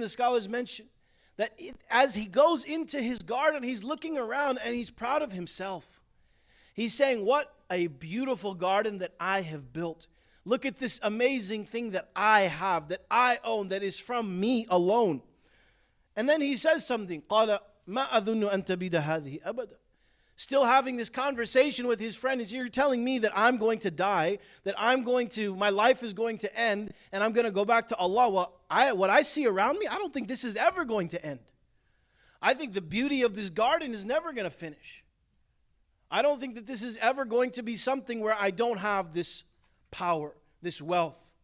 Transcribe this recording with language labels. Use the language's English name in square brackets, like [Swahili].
[English] The scholars mention that as he goes into his garden, he's looking around and he's proud of himself. He's saying, what a beautiful garden that I have built. Look at this amazing thing that I have, that I own, that is from me alone. And then he says something, [Arabic] قَالَ مَا أَظُنُّ أَن تَبِيدَ هَذِهِ أَبَدًا. [English] Still having this conversation with his friend, is you're telling me that I'm going to die, that my life is going to end, and I'm going to go back to Allah. Well, what I see around me, I don't think this is ever going to end. I think the beauty of this garden is never going to finish. I don't think that this is ever going to be something where I don't have this power, this wealth.